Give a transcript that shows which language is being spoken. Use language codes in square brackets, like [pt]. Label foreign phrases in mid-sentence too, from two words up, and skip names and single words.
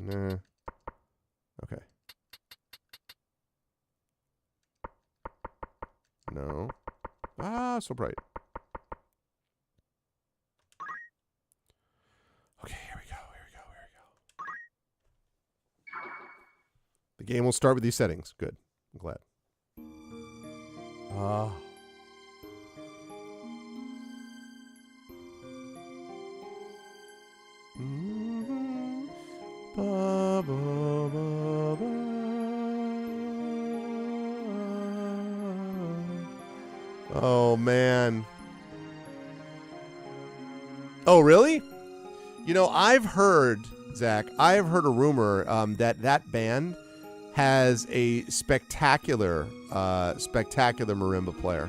[en] Nah. Okay. No. Ah, so bright. Okay, here we go. The game will start with these settings. Good. I'm glad. Ah. Ba, ba, ba, ba. Oh, man. Oh, really? You know, I've heard, Zach, a rumor that band has a spectacular marimba player.